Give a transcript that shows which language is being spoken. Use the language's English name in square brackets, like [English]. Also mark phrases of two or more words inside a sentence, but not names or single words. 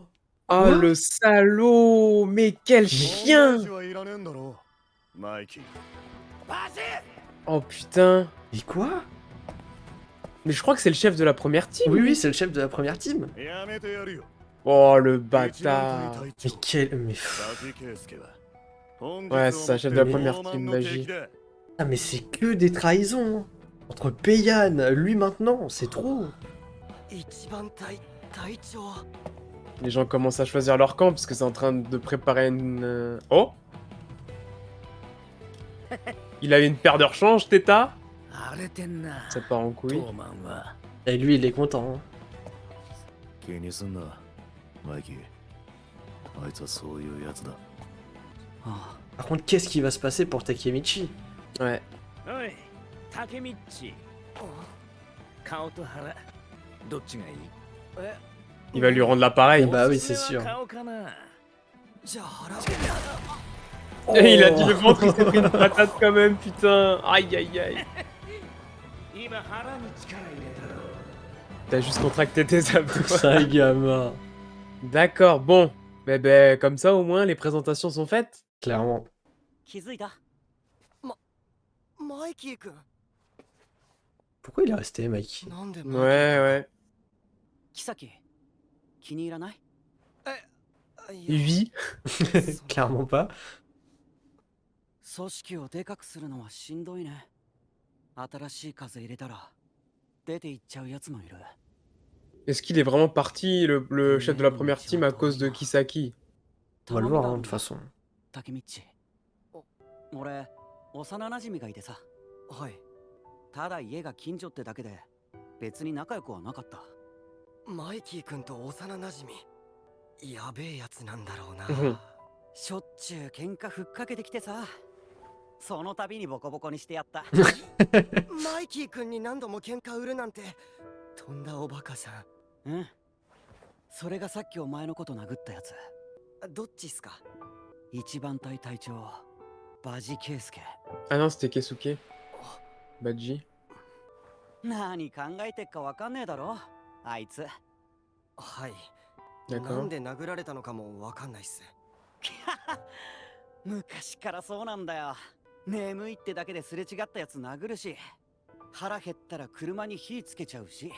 [French] Oh le salaud. Mais quel chien. [Japanese] はいらねえんだろマイキーバジ [French] Oh putain. Et quoi? Mais je crois que c'est le chef de la première team. Oui, oui, c'est le chef de la première team. [Japanese] やめてやるよ [French] Oh le [Japanese] 一番 [French] bâtard. [Japanese] 隊 [French] Mais [Japanese] 長 [French] quel. Mais. [Japanese] バジケイスケは本日 [French] Ouais, [Japanese] を [French] c'est ça, [Japanese] もっ [French] chef [Japanese] て [French] de la [Japanese] 東 [French] première [Japanese] 東 [French] team [Japanese] 卍の [French] magie. [Japanese] 敵だ [French] Ah, mais c'est que des trahisons. Hein. Entre Peiyan, lui maintenant, c'est trop. [Japanese] 一番隊長 [French] Les gens commencent à choisir leur camp parce que c'est en train de préparer une... Oh. Il a une paire de rechange, Teta. [Japanese] 荒れてんな [French] Ça part en couille. [Japanese] トーマンは [French] Et lui, il est content. Hein. [Japanese] 気にすんなマイキーあいつはそういうやつだあ [French] Par contre, qu'est-ce qui va se passer pour Takemichi? Ouais. [Japanese] おいタケミッチ顔と腹どっちがいい [French] Il va lui rendre l'appareil. Bah oui, c'est sûr. [Japanese] 顔かなじゃあ腹 [French] Et il a dit le ventre, il s'est pris une patate quand même, putain. Aïe aïe aïe. [Japanese] 今腹に力入れたろ [French] T'as juste contracté tes abdos. Ça, gamin. D'accord, bon. Mais ben, comme ça au moins les présentations sont faites. Clairement. [Japanese] 気づいたマイキー君 [French] Pourquoi il est resté, Mike? [Japanese] なんで [French] Ouais, ouais. [Japanese] キサキ気に入らないい [French] Lui. Clairement pas. [Japanese] 組織をでかくするのはしんどいね新しい風入れたら出て行っちゃうやつもいる [French] Est-ce qu'il est vraiment parti, le chef de la première team, à cause de Kisaki? On va le voir, hein, de toute façon. [Japanese] タケミッチ俺幼馴染がいてさはいただ家が近所ってだけで別に仲良くはなかったマイキー君と幼馴染やべえやつなんだろうなしょっちゅう喧嘩ふっかけてきてさその度にボコボコにしてやったマイキー君に何度も喧嘩売るなんてとんだおバカさんうんそれがさっきお前のこと殴ったやつどっちっすか一番隊隊長バジケイスケ [French] Ah non, c'était Keisuke. Badji. [Japanese] 何考えてっかわかんねえだろあいつはいな [French] D'accord. [Japanese] んで殴られたのかもわかんないっす昔からそうなんだよ眠いってだけですれ違ったやつ殴るし腹減ったら車に火つけちゃうし